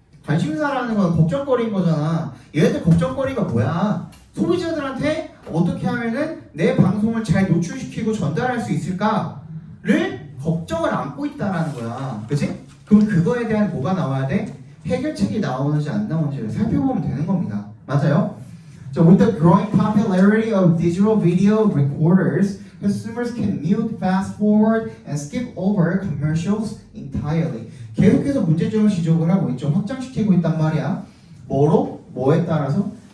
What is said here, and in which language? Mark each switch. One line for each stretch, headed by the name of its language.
Korean: 관심사라는 건 걱정거리인 거잖아. 얘네들 걱정거리가 뭐야? 소비자들한테 어떻게 하면은 내 방송을 잘 노출시키고 전달할 수 있을까를 걱정을 안고 있다라는 거야, 그치? 그럼 그거에 대한 뭐가 나와야 돼? 해결책이 나오는지 안 나오는지를 살펴보면 되는 겁니다. 맞아요?
English: So with the growing popularity of digital video recorders, consumers can mute, fast forward, and skip over commercials entirely.
Korean: 계속해서 문제점을 지적을 하고 있죠. 확장시키고 있단 말이야. 뭐에 따라서?